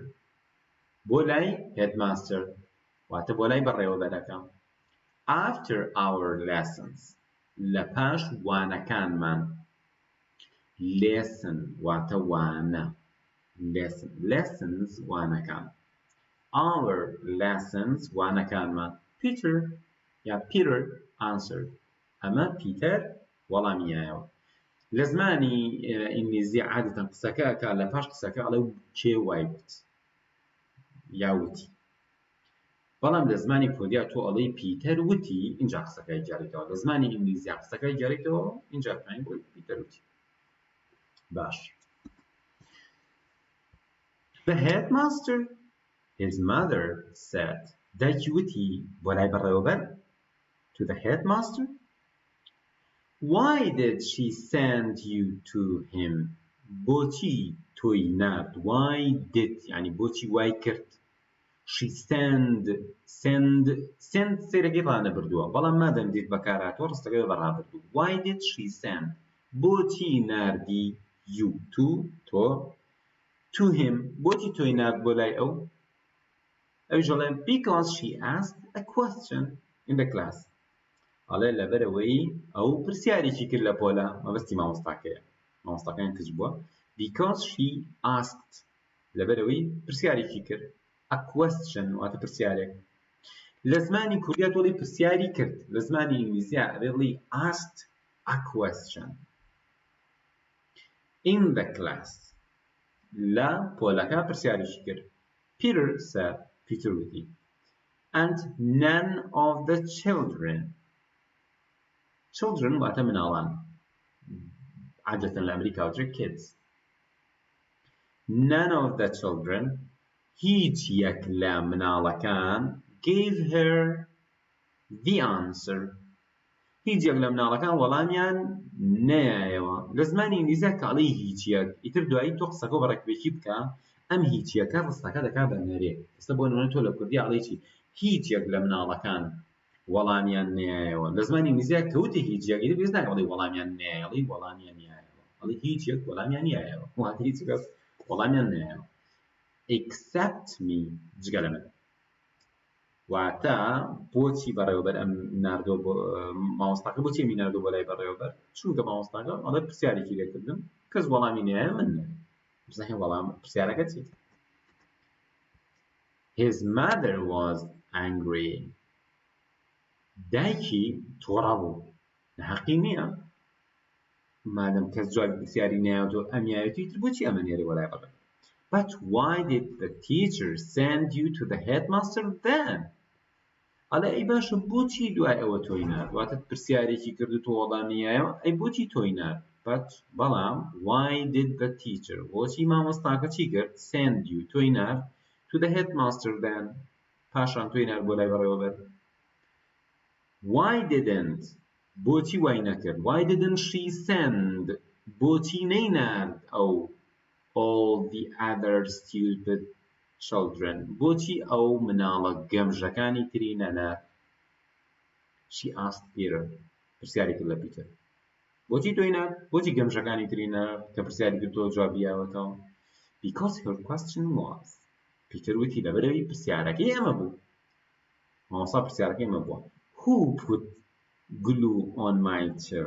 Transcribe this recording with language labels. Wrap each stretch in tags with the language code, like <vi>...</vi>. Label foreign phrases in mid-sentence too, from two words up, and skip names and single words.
<ckb>بولاي headmaster واتە بۆلای بەڕێوەبەرەکە.</ckb> <en>After our lessons</en> <ckb>لەپاش وانەکانمان. lesson واتە وانە.</ckb> <en>lessons وانەکان. our lessons وانەکانمان. Peter answered.</en> <ckb>ئەمە Peter وەڵامیایەوە. لە زمانی ئینگلیزی عادەتەن قسەکە ئەکا لە پاش قسەکە ئەڵێ کێ وای وت یا وتی، بەڵام لە زمانی کوردیا تۆ ئەڵێ پیتەر وتی اینجا قسەکەی جارێتەوە، لە زمانی ئینگلیزی قسەکەی جارێتەوە اینجا پێین بۆی پیتەر وتی. باش.</ckb> <en>The headmaster, his mother said.</en> <ckb>دایکی وتی بۆ لای بەڕێوەبەر</ckb> <en>to the headmaster. Why did she send you to him?</en> <ckb>بۆچی تۆی نارد؟</ckb> <en>Why did</en> <ckb>یعنی بۆچی وای کرد؟</ckb> <en>she send</en> <ckb>سێرەکی ڕانەبردووە، بەڵام مادەم دیت بەکارهاتوە ڕستەکەی بەڕابردوو.</ckb> <en>Why did she send؟</en> <ckb>بۆچی ناردی</ckb> <en>you تۆ to him؟</en> <ckb>بۆچی تۆی نارد بۆ لای ئەو؟ ئەویش دەڵێن</ckb> <en>because she asked a question in the class.</en> <ckb>ئەڵێ لەبەرەوەی ئەو پرسیارێکی کرد لە پۆلە، مەبەستی مامۆستاکەیە، مامۆستاکەیان کچ بووە.</ckb> <en>because she asked</en> <ckb>لەبەرەوەی پرسیارێکی کرد</ckb> <en>a question</en> <ckb>واتە پرسیارێک. لە زمانی کوردیا تۆڵی پرسیاری کرد، لە زمانی ئینگلیزیە ئەڵێ</ckb> <en>asked a question in the class.</en> <ckb>لە پۆلەکە پرسیارێکی کرد. Peter said Peter وتی</ckb> <en>and none of the children</en> <ckb>واتە مناڵان، عادەتەن لە ئەمریکا وترێ kids.</ckb> <en>none of the children</en> <ckb>هیچ یەک لە مناڵەکان</ckb> <en>gave her the answer.</en> <ckb>هیچ یەک لە مناڵەکان وەڵامیان نەیایەوە. لە زمانی ئینگلیزیە کاڵی هیچ یەک ئیتر دوایی تۆ قسەکە بەڕێکوێکی بکە ئەم هیچ یەکە ڕستەکە دەکا بە نەرێ. ئێستا بۆ نمونە تۆ لە کوردی ئەڵێی چی؟ هیچ یەک لە مناڵەکان وەڵامیان نەیایەوە. لە زمانی ئینگلیزیە کەوتە هیچ یەک ئیتر پێویست ناکە بڵێ وەڵامیان نەیایە، ئەڵێی وەڵامیان نایایەوە، ئەڵێ هیچ یەک وەڵامیان نایایەوە، واتە هیچ کەس وەڵامیان نایایەوە.</ckb> <en>except me</en> <ckb>جگە لە من. واتە بۆچی بەڕێوەبەر ئەم ناردۆ بۆ مامۆستاکە بۆچی ئەمی ناردۆ بۆ لای بەڕێوەبەر؟ چونکە مامۆستاکە ئەڵێ پرسیارێکی لێکردم کەس وەڵامی نایە من نایە. بزانێ وەڵام پرسیارەکە چیت؟</ckb> <en>His mother was angry.</en> <ckb>دایکی تۆڕە بوو. حەقی نییە مادەم کەس جوابی پرسیاری نایەوە ئەمیایەتی تر بۆچی ئەمە نێرێ وە لای بەڕێوەبەر؟</ckb> <en>But why did the teacher send you to the headmaster then?</en> <ckb>ئەڵێ ئەی باشە بۆچی دوای ئەوە تۆی نارد؟ واتە پرسیارێکی کرد و تۆ وەڵامی نایەوە، ئەی بۆچی تۆی نارد؟ بەڵام</ckb> <en>why did the teacher</en> <ckb>بۆچی مامۆستاکە چی کرد؟</ckb> <en>send you</en> <ckb>تۆی نارد</ckb> <en>to the headmaster then</en> <ckb>پاشان تۆی نارد بۆ لای بەڕێوەبەر.</ckb> <en>Why didn't</en> <ckb>بۆچی وای نەکرد؟</ckb> <en>Why didn't she send</en> <ckb>بۆچی نەینارد ئەو</ckb> <en>all the other stupid children</en> <ckb>بۆچی ئەو مناڵە گەمژەکانی تری نەنارد؟</ckb> <en>she asked Peter</en> <ckb>پرسیاری کرد لە پیتر بۆچی تۆی نارد؟ بۆچی گەمژەکانی تری نەنارد کە پرسیاری کرد تۆ جوابی یاوەتەوە؟</ckb> <en>because her question was</en> <ckb>پیتر وتی لەبەرەوەی پرسیارەکەی ئەمە بوو، مامۆستا پرسیارەکەی ئەمە بووە</ckb> <en>who put glue on my chair?</en>